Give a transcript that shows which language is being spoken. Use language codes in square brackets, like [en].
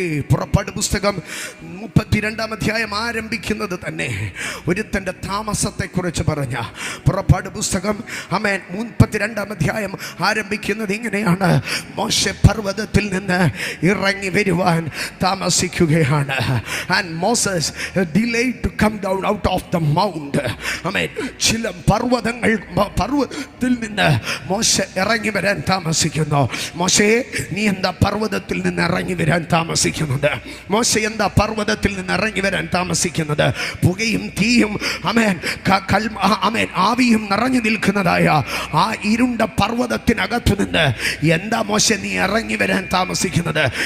[ml] പുറപ്പാട് പുസ്തകം 32-ാം അധ്യായം ആരംഭിക്കുന്നത് തന്നെ ഒരുത്തൻ്റെ താമസത്തെക്കുറിച്ച് പറഞ്ഞ പുറപ്പാട് പുസ്തകം. ആമേൻ. 32-ാം അധ്യായം ആരംഭിക്കുന്നത് ഇങ്ങനെയാണ്: മോശെ പർവ്വതത്തിൽ നിന്ന് ഇറങ്ങി വരുവാൻ താമസിക്കുകയാണ്. [en] And Moses delayed to come down out of the mount. [ml] ആമേൻ. ചില പർവ്വതത്തിൽ നിന്ന് മോശെ ഇറങ്ങി വരാൻ താമസിക്കുന്നു. മോശേ, നീ എന്താ പർവ്വതത്തിൽ നിന്ന് ഇറങ്ങി വരാൻ താമസിക്കുന്നത്? മോശെ എന്താ പർവ്വതത്തിൽ നിന്ന് ഇറങ്ങി വരാൻ താമസിക്കുന്നത്? പുകയും തീയും ആമേൻ ആമേൻ ആവിയും നിറഞ്ഞു നിൽക്കുന്നതായ ആ ഇരുണ്ട പർവ്വതത്തിനകത്തു നിന്ന് എന്താ മോശെ നീ ഇറങ്ങി വരാൻ താമസിക്കുന്നത്?